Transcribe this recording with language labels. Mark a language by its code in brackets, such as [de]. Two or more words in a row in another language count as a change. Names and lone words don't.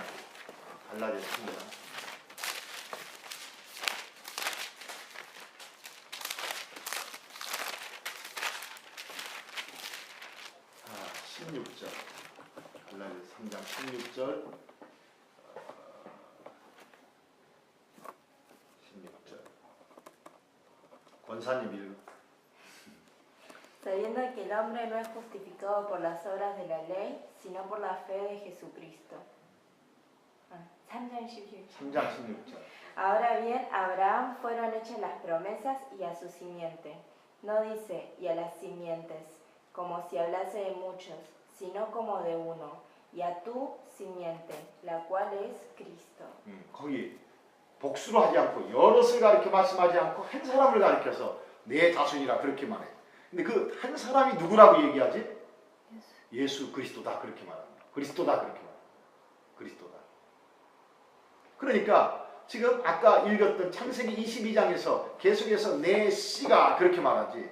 [ko] 갈라디아서 3장. 16절. 갈라디아서 3장 16절. 16절. 권사님 읽어. [es] Sabiendo que el hombre no es justificado por las obras de la ley, sino por la fe de Jesucristo. [ko] 3장 16절. [es] Ahora bien, a Abraham fueron hechas las promesas y a su simiente. No dice y a las simientes, como si hablase de muchos, sino como de uno, y a tu simiente, la cual es Cristo. [ko] 거기 복수로 하지 않고 여럿을 가리켜 말씀하지 않고 한 사람을 가리켜서 내 자손이라 그렇게 말해. 근데 그 한 사람이 누구라고 얘기하지? 예수 그리스도다 그렇게 말합니다. 그리스도다 그렇게 말합니다. 그리스도다. 그러니까 지금 아까 읽었던 창세기 22장에서 계속해서 내 씨가 그렇게 말하지.